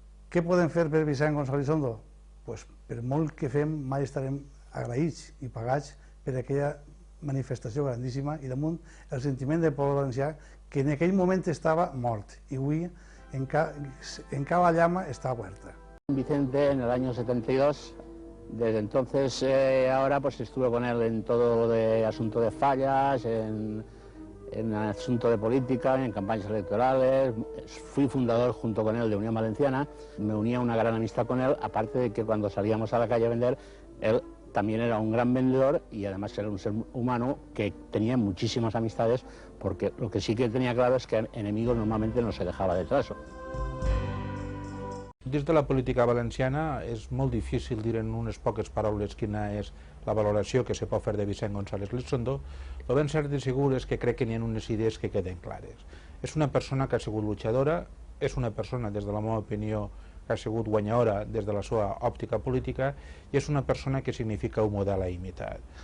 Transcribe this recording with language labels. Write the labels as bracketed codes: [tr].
[ca] Què podem fer per Vicent González Lizondo? Per molt que fem, mai estarem agraïts i pagats per aquella manifestació grandíssima i damunt el sentiment del poble valencià que en aquell moment estava mort y avui en cada llama está huerta. [es] Vicente en el año 72, desde entonces ahora pues estuve con él en todo lo de asunto de fallas, en asunto de política, en campañas electorales. Fui fundador junto con él de Unión Valenciana, me unía una gran amistad con él, aparte de que cuando salíamos a la calle a vender, él también era un gran vendedor y además era un ser humano que tenía muchísimas amistades, porque lo que sí que tenía claro es que enemigos normalmente no se dejaba detrás. [ca] Des de la política valenciana és molt difícil dir en unes poques paraules quina és la valoració que se pot fer de Vicent González Lizondo. Lo ben cert i segur és que crec que n'hi ha unes idees que queden clares. És una persona que ha sigut luchadora, és una persona, des de la meva opinió, que ha sigut guanyadora des de la seva òptica política i és una persona que significa un model a imitar.